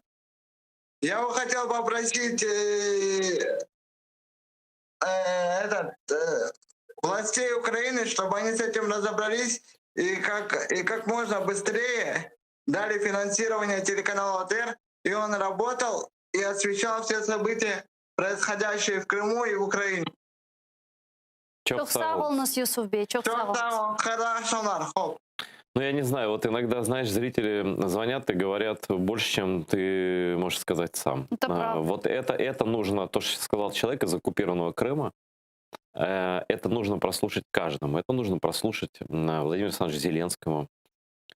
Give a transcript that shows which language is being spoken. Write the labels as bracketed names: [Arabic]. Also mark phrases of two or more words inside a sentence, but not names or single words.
[Russian] Я бы хотел попросить властей Украины, чтобы они с этим разобрались и как можно быстрее дали финансирование телеканалу АТР, и он работал и освещал все события, происходящие в Крыму и в Украине. [Crimean Tatar] Çok sağ olunuz Yusuf Bey, çok sağ olunuz. [Russian] Хорошо, хоп. Ну, я не знаю, вот иногда, знаешь, зрители звонят и говорят больше, чем ты можешь сказать сам. Это правда. Вот это нужно, то, что сказал человек из оккупированного Крыма, это нужно прослушать каждому. Это нужно прослушать Владимиру Александровичу Зеленскому.